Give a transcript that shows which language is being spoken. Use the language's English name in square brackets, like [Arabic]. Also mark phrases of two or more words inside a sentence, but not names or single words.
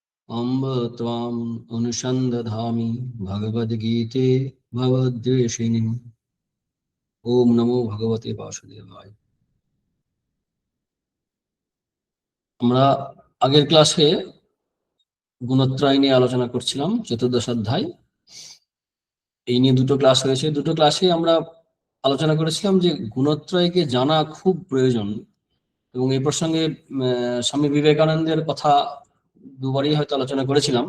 [Sanskrit] अम्ब त्वाम् अनुसन्दधामि भगवद्गीते भगवद्वेषिणि। ओम नमो भगवते वासुदेवाय। [Bangla] আমরা আগের ক্লাসে গুণত্রয় নিয়ে আলোচনা করছিলাম, চতুর্দশ অধ্যায়। এই নিয়ে দুটো ক্লাস হয়েছে। দুটো ক্লাসে আমরা আলোচনা করেছিলাম যে গুণত্রয়কে জানা খুব প্রয়োজন, এবং এই প্রসঙ্গে স্বামী বিবেকানন্দের কথা দুবারই হয়তো আলোচনা করেছিলাম।